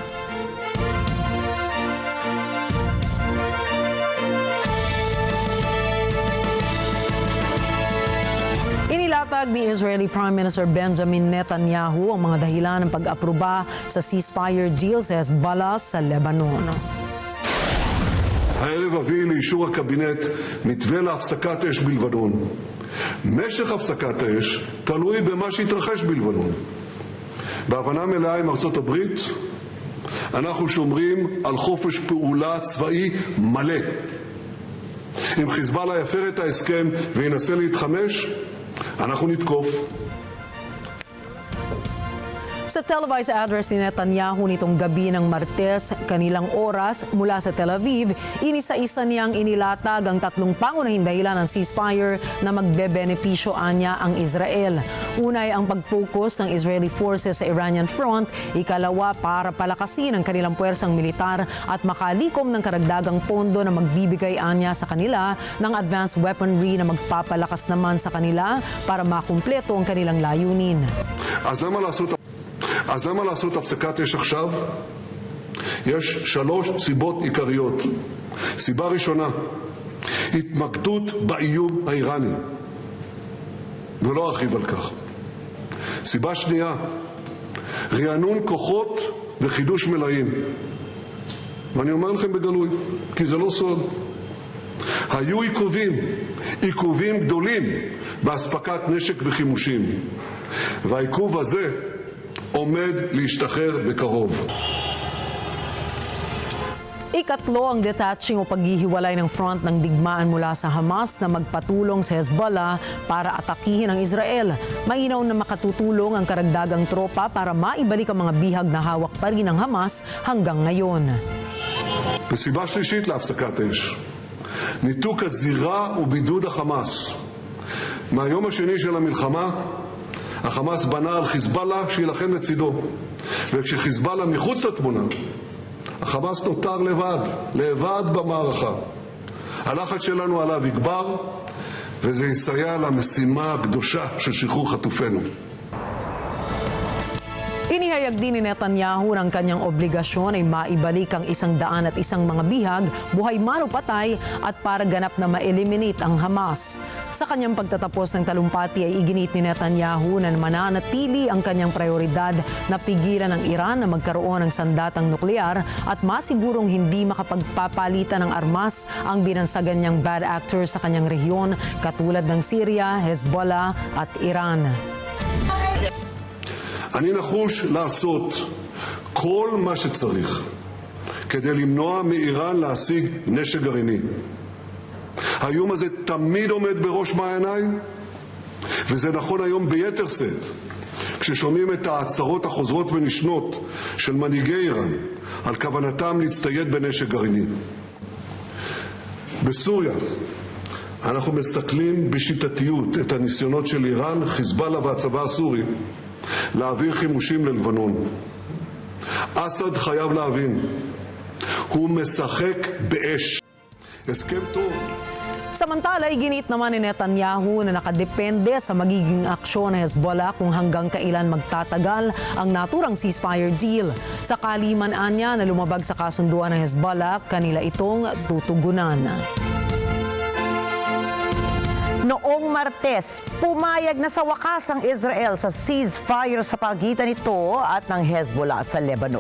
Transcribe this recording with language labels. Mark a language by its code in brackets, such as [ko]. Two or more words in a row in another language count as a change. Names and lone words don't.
[tl] Inilatag ni [en] Israeli Prime Minister [tl] Benjamin Netanyahu ang mga dahilan ng pag-aproba sa [en] ceasefire deal [tl] sa Hezbollah sa Lebanon. [he] הערב אביא לאישור הקבינט מתווה להפסקת אש בלבנון. משך הפסקת האש תלוי במה שהתרחש בלבנון. בהבנה מלאה עם ארצות הברית, אנחנו שומרים על חופש פעולה צבאי מלא. אם חיזבאללה יפר את ההסכם וינסה להתחמש, אנחנו נתקוף. [tl] Sa [en] televised address [tl] ni Netanyahu nitong gabi ng Martes, kanilang oras mula sa Tel Aviv, inisa-isa niyang inilatag ang tatlong pangunahing dahilan ng ceasefire na magbebenepisyo anya ang Israel. Una ay ang pag-focus ng [en] Israeli forces [tl] sa [en] Iranian front, [tl] ikalawa para palakasin ang kanilang puwersang militar at makalikom ng karagdagang pondo na magbibigay anya sa kanila ng [en] advanced weaponry [tl] na magpapalakas naman sa kanila para makumpleto ang kanilang layunin. [he] אז למה לעשות הפסקת אש עכשיו? יש 3 סיבות עיקריות. סיבה ראשונה, התמקדות באיום האיראני, ולא ארחיב על כך. סיבה שנייה, רענון כוחות וחידוש מלאים. ואני אומר לכם בגלוי, כי זה לא סוד. היו עיכובים גדולים בהספקת נשק וחימושים. והעיכוב הזה עומד להשתחרר בקרוב. [tl] Ikatlo ang detaching o paghihiwalay ng front ng digmaan mula sa Hamas na magpatulong sa Hezbollah para atakihin ang Israel. Mainam na makatutulong ang karagdagang tropa para maibalik ang mga bihag na hawak pa rin ng Hamas hanggang ngayon. [he] וסיבה שלישית להפסקת אש, ניתוק הזירה ובידוד החמאס. מהיום השני של המלחמה, החמאס בנה על חיזבאללה שילחם לצידו, וכשחיזבאללה מחוץ לתמונה, החמאס נותר לבד במערכה. הלחץ שלנו עליו יגבר, וזה יסייע למשימה הקדושה של שחרור חטופינו. [tl] Inihayag din ni Netanyahu ng kanyang obligasyon ay maibalik ang 101 mga bihag, buhay man o patay, at para ganap na ma-eliminate ang Hamas. Sa kanyang pagtatapos ng talumpati ay iginit ni Netanyahu na mananatili ang kanyang prioridad na pigilan ng Iran na magkaroon ng sandatang nuklear at masigurong hindi makapagpapalitan ng armas ang binansagan niyang [en] bad actors [tl] sa kanyang rehiyon katulad ng Syria, Hezbollah at Iran. [he] אני נחוש לעשות כל מה שצריך כדי למנוע מאיראן להשיג נשק גרעיני. האיום הזה תמיד עומד בראש מעייניי, וזה נכון היום ביתר שאת, כששומעים את ההצהרות החוזרות ונשנות של מנהיגי איראן על כוונתם להצטייד בנשק גרעיני. בסוריה אנחנו מסכלים בשיטתיות את הניסיונות של איראן, חיזבאללה והצבא הסורי להעביר חימושים ללבנון. אסד חייב להבין, הוא משחק באש. הסכם טוב. [tl] Samantala, iginit naman ni Netanyahu na nakadepende sa magiging aksyon ng Hezbollah kung hanggang kailan magtatagal ang naturang [en] ceasefire deal. [tl] Sakali man anya na lumabag sa kasunduan ng Hezbollah, kanila itong tutugunan. Noong Martes, pumayag na sa wakas ang Israel sa ceasefire sa pagitan nito at ng Hezbollah sa Lebanon.